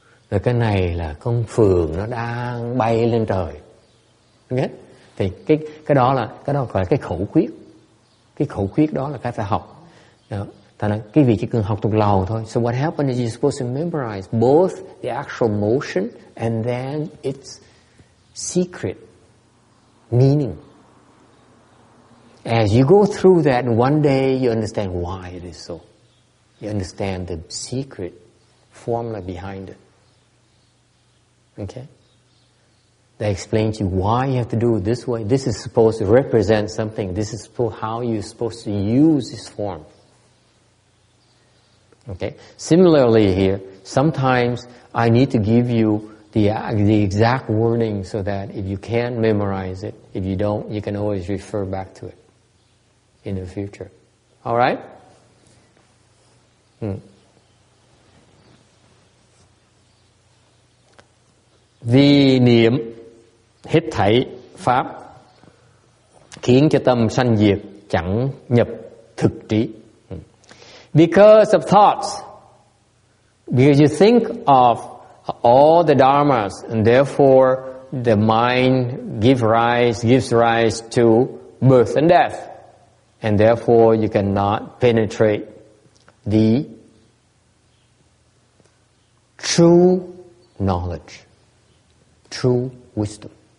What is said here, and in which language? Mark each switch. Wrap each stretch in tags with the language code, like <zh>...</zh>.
<vi>Rồi cái này là con phượng nó đang bay lên trời. Nghe? Thì cái đó gọi là cái khẩu quyết. Cái khẩu quyết đó là cái phải học. Thành ra quý vị chỉ cần học thuộc lòng thôi.</vi> <en>So what happens is you're supposed to memorize both the actual motion and then its secret meaning. As you go through that, and one day you understand why it is so. You understand the secret formula behind it. Okay? They explain to you why you have to do it this way. This is supposed to represent something. This is how you're supposed to use this form. Okay? Similarly here, sometimes I need to give you the exact wording so that if you can't memorize it, if you don't, you can always refer back to it in the future. All right?</en> <vi>Vì niệm hết thảy pháp khiến cho tâm sanh diệt chẳng nhập thực trí.</vi> <en>Because of thoughts, because you think of all the dharmas, and therefore the mind gives rise to birth and death, and therefore you cannot penetrate the true knowledge, true wisdom.</en>